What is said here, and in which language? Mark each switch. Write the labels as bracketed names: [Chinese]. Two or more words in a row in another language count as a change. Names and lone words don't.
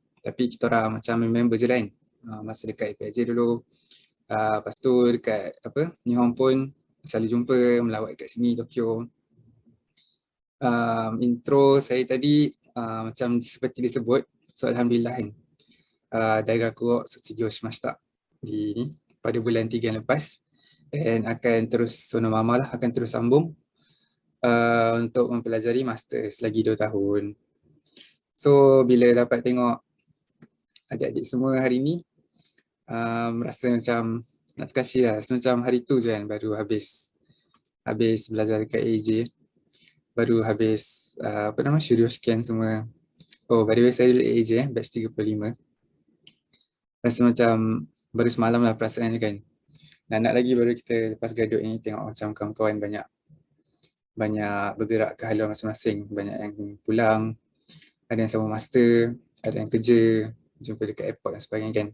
[Malay] Tapi kita orang macam member je lain. Masa dekat IPIJ dulu. Lepas tu dekat Nihon pun selalu jumpa, melawat kat sini Tokyo. Intro saya tadi macam seperti disebut. So alhamdulillah kan. [Japanese] 大学卒業しました [Malay] pada bulan 3 yang lepas. Dan akan terus sonomama lah, akan terus sambung untuk mempelajari master selagi 2 tahun. So bila dapat tengok adik-adik semua hari ni, rasa macam nak terkasih lah, macam hari tu je kan baru habis belajar dekat AJ, baru habis Shuryo-shiken semua. Oh [English] by the way [Malay] saya dulu AJ batch 35. Rasa macam baru semalam lah perasaan ni kan. Dan nak lagi baru kita lepas graduate ni tengok macam kawan-kawan banyak bergerak ke haluan masing-masing, banyak yang pulang, ada yang sama master, ada yang kerja, jumpa dekat airport dan sebagainya kan.